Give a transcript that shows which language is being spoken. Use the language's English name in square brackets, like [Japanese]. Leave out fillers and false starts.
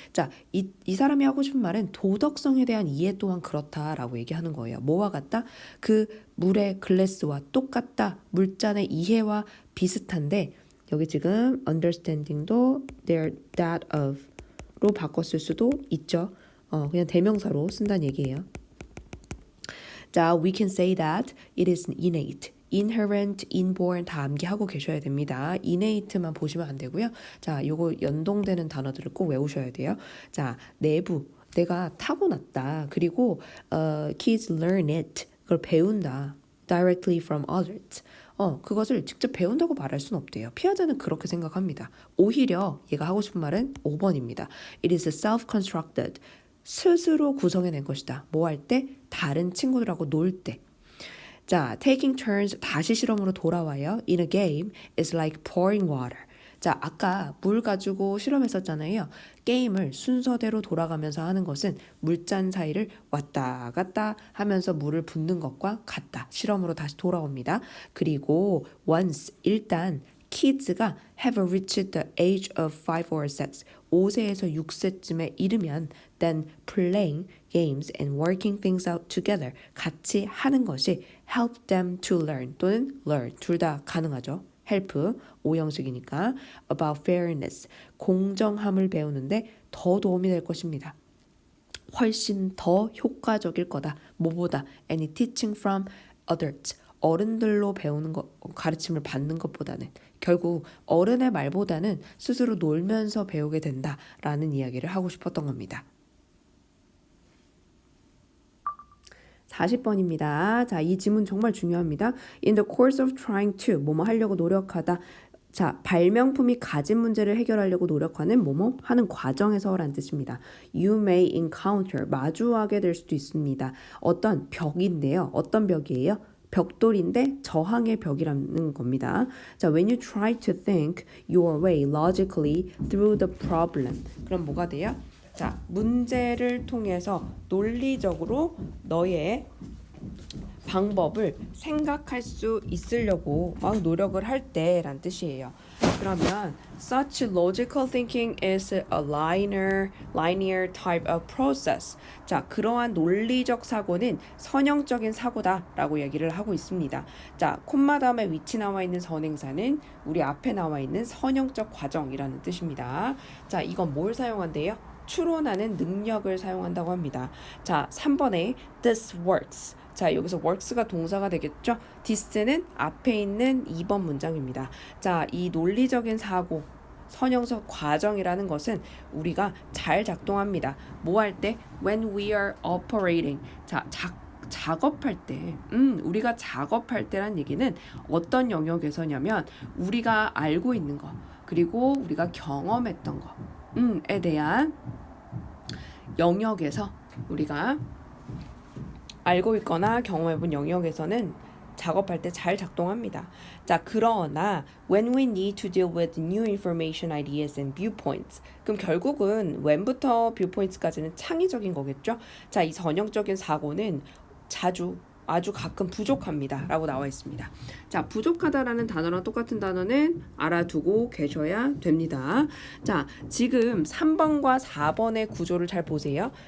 [Korean] 자, 이 사람이 하고 싶은 말은 도덕성에 대한 이해 또한 그렇다라고 얘기하는 거예요. 뭐와 같다? 그 물의 글래스와 똑같다. 물잔의 이해와 비슷한데 여기 지금 understanding도 [English] they're that of [Korean] 로 바꿨을 수도 있죠. 그냥 대명사로 쓴다는 얘기예요. [English] 자, we can say that it is innate. [Korean] inherent, inborn 다 암기하고 계셔야 됩니다. innate만 보시면 안 되고요. 자, 요거 연동되는 단어들을 꼭 외우셔야 돼요. 자, 내부, 내가 타고났다. [English] 그리고 kids learn it. [Korean] 그걸 배운다. [English] directly from others. [Korean] 그것을 직접 배운다고 말할 수는 없대요. 피아제는 그렇게 생각합니다. 오히려 얘가 하고 싶은 말은 5번입니다. [English] It is self-constructed. [Korean] 스스로 구성해낸 것이다. 뭐 할 때? 다른 친구들하고 놀 때. [English] 자, taking turns [Korean] 다시 실험으로 돌아와요. [English] In a game is like pouring water. [Korean] 자, 아까 물 가지고 실험했었잖아요. 게임을 순서대로 돌아가면서 하는 것은 물잔 사이를 왔다 갔다 하면서 물을 붓는 것과 같다. 실험으로 다시 돌아옵니다. [English] 그리고 once [Korean] 일단 [English] kids가 have reached the age of 5 or 6, [Korean] 5세에서 6세쯤에 이르면 [English] then playing games and working things out together, [Korean] 같이 하는 것이 [English] help them to learn [Korean] 또는 [English] learn, [Korean] 둘 다 가능하죠. help, 오형식이니까 [English] about fairness, [Korean] 공정함을 배우는데 더 도움이 될 것입니다. 훨씬 더 효과적일 거다. 뭐보다? [English] Any teaching from adults. [Korean] 어른들로 배우는 것, 가르침을 받는 것보다는 결국 어른의 말보다는 스스로 놀면서 배우게 된다라는 이야기를 하고 싶었던 겁니다. 40번입니다. 자, 이 지문 정말 중요합니다. [English] In the course of trying to, [Korean] 뭐뭐 하려고 노력하다. 자, 발명품이 가진 문제를 해결하려고 노력하는 뭐뭐 하는 과정에서라는 뜻입니다. [English] You may encounter, [Korean] 마주하게 될 수도 있습니다. 어떤 벽인데요. 어떤 벽이에요? 벽돌인데 저항의 벽이라는 겁니다. [English] 자, when you try to think your way logically through the problem. [Korean] 그럼 뭐가 돼요? 자, 문제를 통해서 논리적으로 너의 방법을 생각할 수 있으려고 막 노력을 할 때란 뜻이에요. [English] 그러면 such logical thinking is a linear type of process. [Korean] 자, 그러한 논리적 사고는 선형적인 사고다라고 얘기를 하고 있습니다. 자, 콤마 다음에 위치 나와 있는 선행사는 우리 앞에 나와 있는 선형적 과정이라는 뜻입니다. 자, 이건 뭘 사용한대요? 추론하는 능력을 사용한다고 합니다. 자, 3번에 [English] this works. [Korean] 자, 여기서 works가 동사가 되겠죠? this는 앞에 있는 2번 문장입니다. 자, 이 논리적인 사고, 선형적 과정이라는 것은 우리가 잘 작동합니다. 뭐 할 때? [English] When we are operating. [Korean] 자, 작업할 때, 우리가 작업할 때란 얘기는 어떤 영역에서냐면 우리가 알고 있는 거, 그리고 우리가 경험했던 거에 대한 영역에서 우리가 알고 있거나 경험해본 영역에서는 작업할 때 잘 작동합니다. [English] 자, 그러나 when we need to deal with new information, ideas and viewpoints. [Korean] 그럼 결국은 when부터 viewpoints까지는 창의적인 거겠죠? 자, 이 선형적인 사고는 아주 가끔 부족합니다 라고 나와 있습니다. 자, 부족하다라는 단어랑 똑같은 단어는 알아두고 계셔야 됩니다. 자, 지금 3번과 4번의 구조를 잘 보세요.